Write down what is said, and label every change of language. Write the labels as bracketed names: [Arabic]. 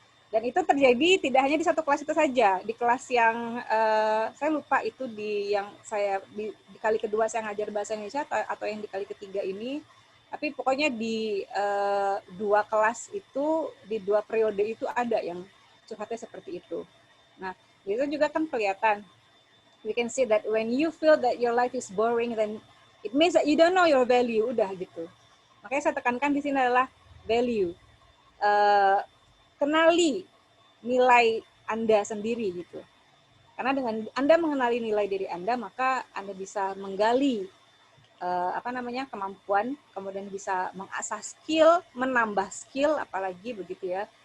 [Indonesian] Dan itu terjadi tidak hanya di satu kelas itu saja, di kelas yang saya lupa itu di yang saya di kali kedua saya ngajar bahasa Indonesia atau yang di kali ketiga ini, tapi pokoknya di dua kelas itu, di dua periode itu ada yang curhatnya seperti itu. Nah, itu juga kan kelihatan. [English] We can see that when you feel that your life is boring, then it means that you don't know your value, [Indonesian] udah gitu. Makanya saya tekankan di sini adalah value. Kenali nilai Anda sendiri gitu. Karena dengan Anda mengenali nilai diri Anda, maka Anda bisa menggali kemampuan, kemudian bisa mengasah skill, menambah skill, apalagi begitu ya.